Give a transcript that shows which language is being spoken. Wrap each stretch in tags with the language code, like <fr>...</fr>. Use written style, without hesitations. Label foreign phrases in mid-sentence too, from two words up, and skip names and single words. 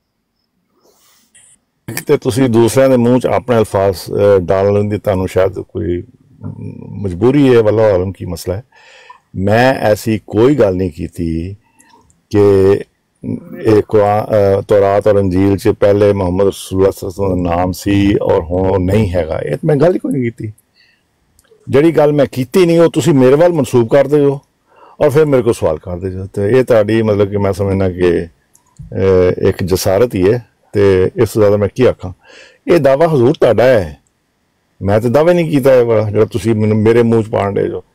<pa>ਤੇ ਤੁਸੀਂ ਦੂਸਰਿਆਂ ਦੇ ਮੂੰਹ 'ਚ ਆਪਣੇ ਅਲਫਾਜ਼ ਡਾਲਣ ਦੀ ਤੁਹਾਨੂੰ ਸ਼ਾਇਦ ਕੋਈ ਮਜਬੂਰੀ ਹੈ, ਵੱਲੋਂ ਆਲਮ ਕੀ ਮਸਲਾ ਹੈ। ਮੈਂ ਐਸੀ ਕੋਈ ਗੱਲ ਨਹੀਂ ਕੀਤੀ ਕਿ ਇਹ ਕੁਰਾਨ ਤੌਰਾਤ ਔਰ ਇੰਜੀਲ 'ਚ ਪਹਿਲੇ ਮੁਹੰਮਦ</pa> <ar>رسول الله صلى الله عليه وسلم</ar> <pa>ਦਾ ਨਾਮ ਸੀ ਔਰ ਹੁਣ ਉਹ ਨਹੀਂ ਹੈਗਾ। ਇਹ ਮੈਂ ਗੱਲ ਹੀ ਕੋਈ ਨਹੀਂ ਕੀਤੀ। ਜਿਹੜੀ ਗੱਲ ਮੈਂ ਕੀਤੀ ਨਹੀਂ ਉਹ ਤੁਸੀਂ ਮੇਰੇ ਵੱਲ ਮਨਸੂਬ ਕਰਦੇ ਹੋ ਔਰ ਫਿਰ ਮੇਰੇ ਕੋਲ ਸਵਾਲ ਕਰਦੇ ਹੋ। ਤੇ ਇਹ ਤੁਹਾਡੀ ਮਤਲਬ ਕਿ ਮੈਂ ਸਮਝਣਾ ਕਿ ਇੱਕ ਜਸਾਰਤ ਹੀ ਹੈ ਤੇ ਇਸ ਤੋਂ ਜ਼ਿਆਦਾ ਮੈਂ ਕੀ ਆਖਾਂ। ਇਹ ਦਾਵਾ ਹਜ਼ੂਰ ਤੁਹਾਡਾ ਹੈ, ਮੈਂ ਤਾਂ ਦਾਅਵਾ ਨਹੀਂ ਕੀਤਾ ਜਿਹੜਾ ਤੁਸੀਂ ਮੈਨੂੰ ਮੇਰੇ ਮੂੰਹ 'ਚ ਪਾਣ ਡੇ ਜੋ।</pa>